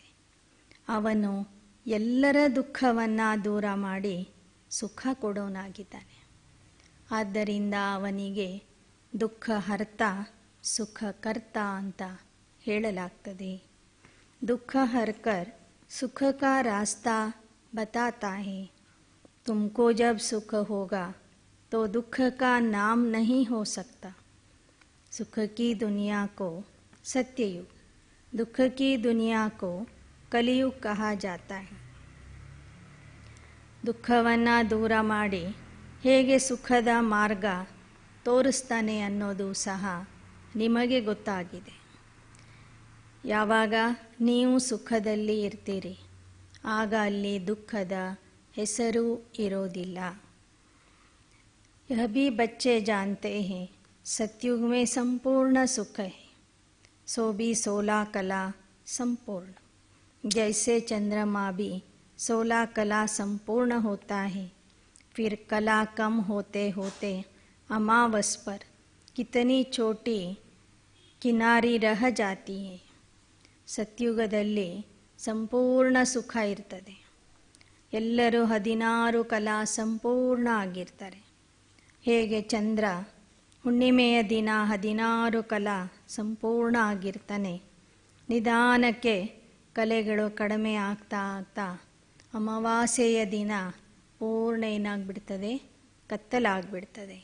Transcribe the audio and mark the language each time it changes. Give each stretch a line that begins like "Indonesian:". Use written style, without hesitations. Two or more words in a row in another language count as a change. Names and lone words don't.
Kannada: ಅವನು ಎಲ್ಲರ ದುಃಖವನ್ನು ದೂರ ಮಾಡಿ ಸುಖ ಕೊಡೋನಾಗಿದ್ದಾನೆ. ಆದ್ದರಿಂದ ಅವನಿಗೆ
Hindi: दुःख हर्ता सुख कर्ता
Kannada: ಅಂತ ಹೇಳಲಾಗ್ತದೆ.
Hindi: दुःख हरकर सुख का रास्ता बताता है. तुमको जब सुख होगा तो दुख का नाम नहीं हो सकता. सुख की दुनिया को सत्ययुग, दुख की दुनिया को कलियुग कहा जाता है.
Kannada: ದುಃಖವನ್ನು ದೂರ ಮಾಡಿ ಹೇಗೆ ಸುಖದ ಮಾರ್ಗ ತೋರಿಸ್ತಾನೆ ಅನ್ನೋದು ಸಹ ನಿಮಗೆ ಗೊತ್ತಾಗಿದೆ. ಯಾವಾಗ ನೀವು ಸುಖದಲ್ಲಿ ಇರ್ತೀರಿ ಆಗ ಅಲ್ಲಿ ದುಃಖದ ಹೆಸರು ಇರೋದಿಲ್ಲ.
Hindi: यह भी बच्चे जानते हैं, सतयुग में संपूर्ण सुख है, सो भी 16 कला संपूर्ण. जैसे चंद्रमा भी 16 कला संपूर्ण होता है, फिर कला कम होते होते अमावस पर कितनी छोटी किनारी रह जाती है.
Kannada: ಸತ್ಯುಗದಲ್ಲಿ ಸಂಪೂರ್ಣ ಸುಖ ಇರ್ತದೆ. ಎಲ್ಲರೂ 16 ಕಲಾ ಸಂಪೂರ್ಣ ಆಗಿರ್ತಾರೆ. ಹೇಗೆ ಚಂದ್ರ ಹುಣ್ಣಿಮೆಯ ದಿನ 16 ಕಲಾ ಸಂಪೂರ್ಣ ಆಗಿರ್ತಾನೆ, ನಿಧಾನಕ್ಕೆ ಕಲೆಗಳು ಕಡಿಮೆ ಆಗ್ತಾ ಆಗ್ತಾ ಅಮಾವಾಸ್ಯೆಯ ದಿನ ಪೂರ್ಣ ಏನಾಗ್ಬಿಡ್ತದೆ, ಕತ್ತಲಾಗ್ಬಿಡ್ತದೆ.